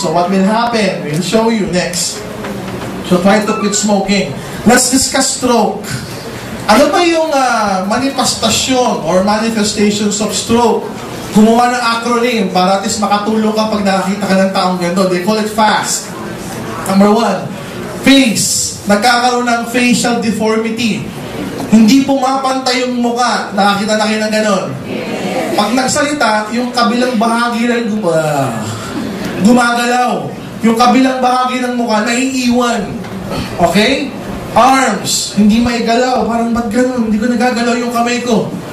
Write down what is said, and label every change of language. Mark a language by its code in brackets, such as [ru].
[en] So what will happen? We'll show you next. So try to quit smoking. Let's discuss stroke. [tl] Ano ba yung manifestasyon [en] or manifestations of stroke? [tl] Gumawa ng acronym para at least makatulong ka pag nakakita ka ng taong gano'n. [en] They call it FAST. Number 1, face. [tl] Nagkakaroon ng facial deformity. Hindi pumapantay yung muka. Nakakita na kayo ng gano'n. Pag nagsalita, yung kabilang bahagi lang gumagalaw. Yung kabilang bahagi ng muka naiiwan. Okay? Arms, hindi maigalaw. Parang ba't gano'n? Hindi ko nagagalaw yung kamay ko.